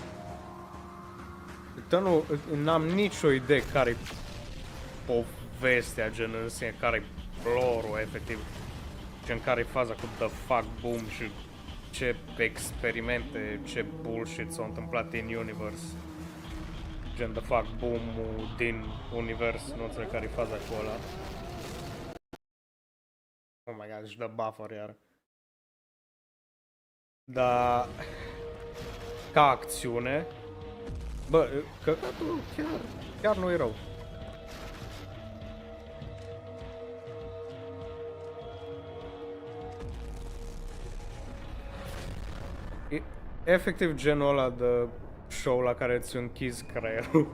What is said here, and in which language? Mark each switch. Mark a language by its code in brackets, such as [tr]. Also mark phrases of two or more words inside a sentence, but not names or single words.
[ro] Nu, n-am nicio idee care-i povestea, gen în sine, care-i lore-ul, efectiv. Gen care-i faza cu The Fuck Boom și ce experimente, ce bullshit s-au întâmplat [en] in universe. [ro] Gen The Fuck Boom-ul din univers, nu înțeleg care-i faza cu ăla. [en] Oh my god, [ro] își dă buffer iar. Dar ca acțiune, bă, căcatul chiar nu e rău. E efectiv genul ăla de show la care îți închizi creierul.